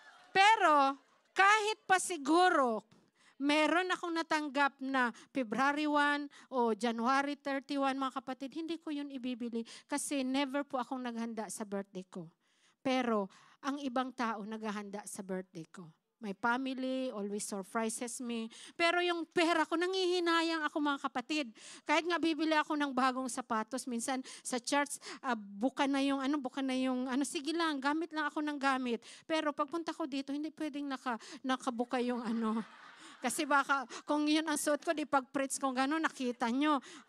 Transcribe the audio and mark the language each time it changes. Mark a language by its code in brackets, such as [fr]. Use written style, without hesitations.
[tl] Pero, kahit pa siguro, meron akong natanggap na February 1 o January 31, mga kapatid, hindi ko yun ibibili. Kasi never po akong naghanda sa birthday ko. Pero, ang ibang tao naghahanda sa birthday ko. [en] My family always surprises me. [tl] Pero yung pera ko, nangihinayang ako mga kapatid. Kahit nga bibili ako ng bagong sapatos, minsan sa church, buka na yung sige lang, gamit lang ako ng gamit. Pero pagpunta ko dito, hindi pwedeng nakabuka yung Kasi baka, kung yun ang suot ko, di pag-preach ko gano'n, nakita nyo.